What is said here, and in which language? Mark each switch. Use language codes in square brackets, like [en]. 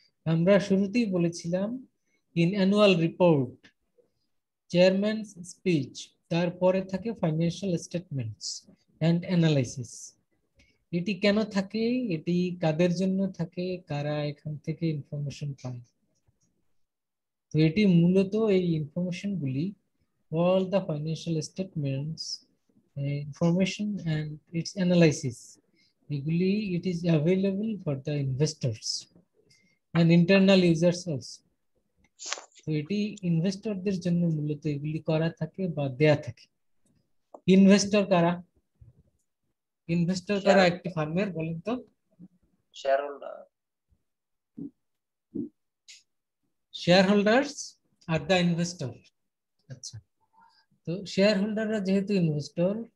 [bn] আমরা শুরুতেই বলেছিলাম ইন অ্যানুয়াল রিপোর্ট, চেয়ারম্যানস স্পিচ, তারপরে থাকে ফাইন্যান্সিয়াল স্টেটমেন্টস এন্ড অ্যানালাইসিস। এটি কেন থাকে, এটি কাদের জন্য থাকে, কারা এখান থেকে ইনফরমেশন পায়। তো এটি মূলত এই ইনফরমেশন গুলি, [en] all the financial statements information and its analysis, [bn] এগুলি [en] it is available for the investors and internal users also। [bn] তো এটি ইনভেস্টরদের জন্য মূলত এগুলি করা থাকে বা দেয়া থাকে। ইনভেস্টর কারা? ইনভেস্টর কারা একটি ফার্মের, বলেন তো? Share holder. [en] Shareholders are the investor. [bn] আচ্ছা, তো শেয়ার হোল্ডাররা যেহেতু ইনভেস্টর